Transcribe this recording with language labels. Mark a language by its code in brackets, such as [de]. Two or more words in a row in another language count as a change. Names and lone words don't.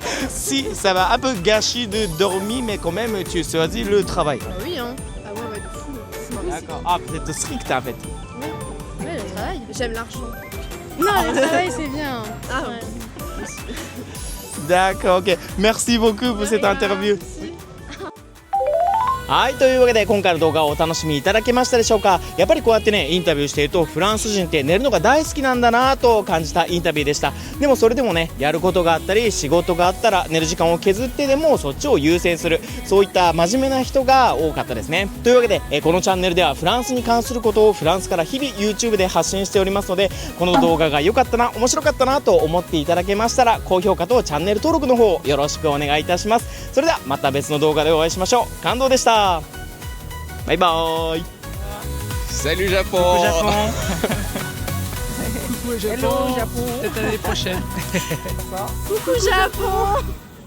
[fr] Si ça va un peu gâcher de dormir, mais quand même tu choisis le travail. Bah oui, hein. Ah ouais, de fou. C'est pas possible. D'accord. Ah, peut-être strict en fait. Ouais, le travail. J'aime l'argent. Non, le travail, c'est bien. Ah, Ouais. D'accord, ok. Merci beaucoup pour cette interview. [ja] はい、というわけで今回の動画をお楽しみいただけましたでしょうか。やっぱりこうやってねインタビューしているとフランス人って寝るのが大好きなんだなと感じたインタビューでした。でもそれでもねやることがあったり仕事があったら寝る時間を削ってでもそっちを優先する、そういった真面目な人が多かったですね。というわけでこのチャンネルではフランスに関することをフランスから日々 YouTube で発信しておりますので、この動画が良かったな面白かったなと思っていただけましたら高評価とチャンネル登録の方よろしくお願いいたします。それではまた別の動画でお会いしましょう。感動でした。バイバーイ。 [fr] Salut Japon. Coucou Japon. Peut-être à l'année prochaine. Coucou Japon.